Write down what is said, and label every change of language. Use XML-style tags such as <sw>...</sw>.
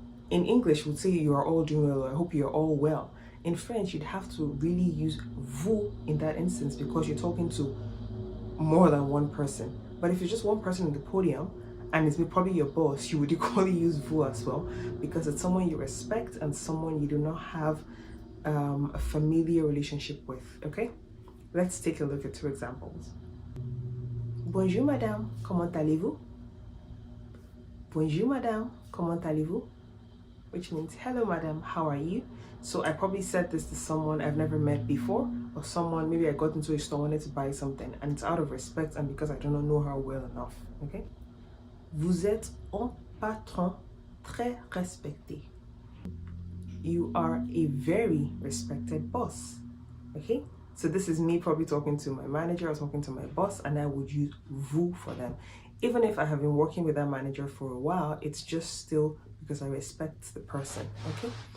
<en>In English, we'd say you are all doing well, or I hope you're all well. In French, you'd have to really use vous in that instance because you're talking to more than one person. But if it's just one person in the podium, and it's probably your boss, you would equally use vous as well because it's someone you respect and someone you do not have a familiar relationship with, okay? Let's take a look at two examples.</en> <fr>Bonjour madame, comment allez-vous? Bonjour madame, comment allez-vous?</fr> <en>Which means, hello madam, how are you? So I probably said this to someone I've never met before, or someone, maybe I got into a store, wanted to buy something, and it's out of respect and because I do not know her well enough, okay?</en> <fr>Vous êtes un patron très respecté.</fr> <en>You are a very respected boss, okay? So this is me probably talking to my manager or talking to my boss, and I would use vous for them. Even if I have been working with that manager for a while, it's just still because I respect the person, okay?</en>